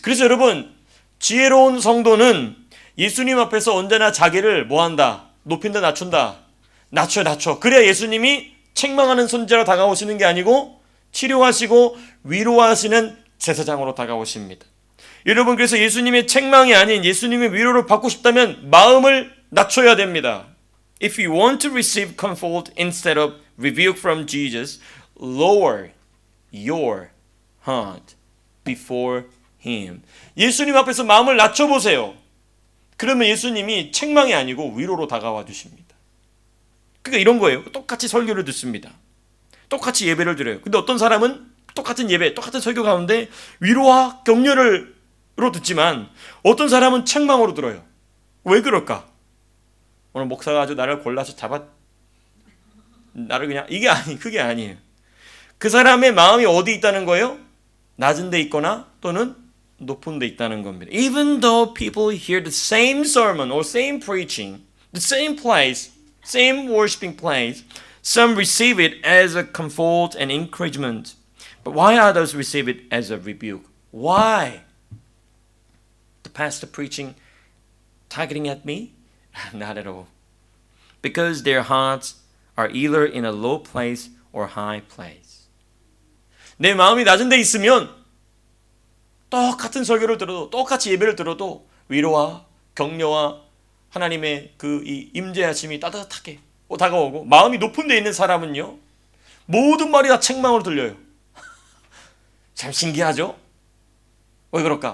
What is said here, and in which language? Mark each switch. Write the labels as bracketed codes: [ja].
[ko] 그래서 여러분, 지혜로운 성도는 예수님 앞에서 언제나 자기를 뭐한다? 높인다, 낮춘다. 낮춰. 그래야 예수님이 책망하는 선지자로 다가오시는 게 아니고 치료하시고 위로하시는 제사장으로 다가오십니다. 여러분, 그래서 예수님의 책망이 아닌 예수님의 위로를 받고 싶다면 마음을 낮춰야 됩니다. [en] If you want to receive comfort instead of rebuke from Jesus, lower your heart before Him. [ko] 예수님 앞에서 마음을 낮춰보세요. 그러면 예수님이 책망이 아니고 위로로 다가와 주십니다. 그러니까 이런 거예요. 똑같이 설교를 듣습니다. 똑같이 예배를 드려요. 근데 어떤 사람은 똑같은 예배, 똑같은 설교 가운데 위로와 격려로 듣지만 어떤 사람은 책망으로 들어요. 왜 그럴까? 오늘 목사가 아주 나를 골라서 나를 그냥 그게 아니에요. 그 사람의 마음이 어디 있다는 거예요? 낮은 데 있거나 또는 높은 데 있다는 겁니다. [en] Even though people hear the same sermon or same preaching, the same place, same worshiping place, some receive it as a comfort and encouragement. But why others receive it as a rebuke? Why? The pastor preaching targeting at me? Not at all. Because their hearts are either in a low place or high place. [ko] 내 마음이 낮은 데 있으면 똑같은 설교를 들어도 똑같이 예배를 들어도 위로와 격려와 하나님의 그 이 임재하심이 따뜻하게 다가오고, 마음이 높은 데 있는 사람은요 모든 말이 다 책망으로 들려요. 참 신기하죠? 왜 그럴까?